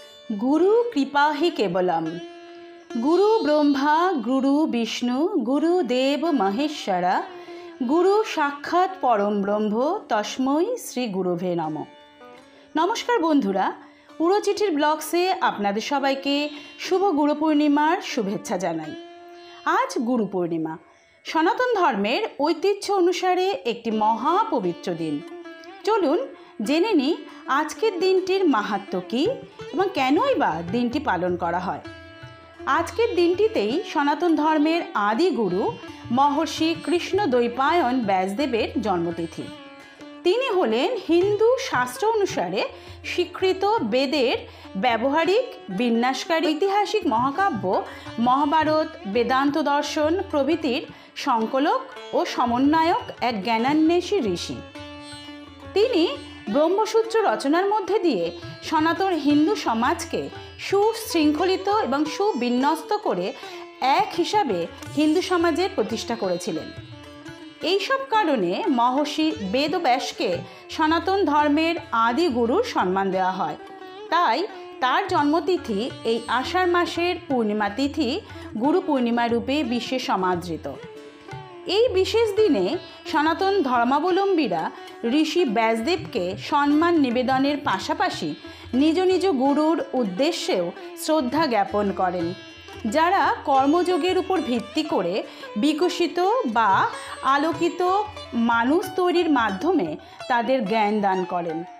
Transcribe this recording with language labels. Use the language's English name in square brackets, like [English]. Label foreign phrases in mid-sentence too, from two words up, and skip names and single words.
[Sanskrit] गुरु कृपा ही केवलम। गुरु ब्रह्मा गुरु विष्णु गुरुदेव महेश्वरा गुरु साक्षात् परम ब्रह्म तस्मै श्री गुरुवे नमः। [Bangla] নমস্কার বন্ধুরা, উড়োচিঠির ব্লগ থেকে আপনাদের সবাইকে শুভ গুরু পূর্ণিমার শুভেচ্ছা জানাই। আজ গুরু পূর্ণিমা সনাতন ধর্মের ঐতিহ্য অনুসারে একটি মহাপবিত্র দিন। চলুন জেনে নিই আজকের দিনটির মাহাত্ম্য কী এবং কেনই বা দিনটি পালন করা হয়। আজকের দিনটিতেই সনাতন ধর্মের আদি গুরু মহর্ষি কৃষ্ণদ্বৈপায়ন ব্যাসদেবের জন্মতিথি। তিনি হলেন হিন্দু শাস্ত্র অনুসারে স্বীকৃত বেদের ব্যবহারিক বিন্যাসকারী ঐতিহাসিক মহাকাব্য মহাভারত বেদান্ত দর্শন প্রভৃতির সংকলক ও সমন্বয়ক এক জ্ঞানান্বেষী ঋষি। তিনি ব্রহ্মসূত্র রচনার মধ্য দিয়ে সনাতন হিন্দু সমাজকে সুশৃঙ্খলিত এবং সুবিন্যস্ত করে এক হিসাবে হিন্দু সমাজের প্রতিষ্ঠা করেছিলেন। এই সব কারণে महर्षि বেদব্যাসকে সনাতন ধর্মের আদি গুরুর সম্মান দেওয়া হয়। তাই তার জন্মতিথি এই আষাঢ় মাসের পূর্ণিমা তিথি গুরু পূর্ণিমা রূপে বিশ্বে সমাদৃত। এই বিশেষ দিনে সনাতন ধর্মাবলম্বীরা ঋষি ব্যাসদেবকে সম্মান নিবেদনের পাশাপাশি নিজ নিজ গুরুর উদ্দেশ্যেও শ্রদ্ধা জ্ঞাপন করেন, যারা কর্মযোগের উপর ভিত্তি করে বিকশিত বা আলোকিত মানুষ তৈরির মাধ্যমে তাদের জ্ঞান দান করেন।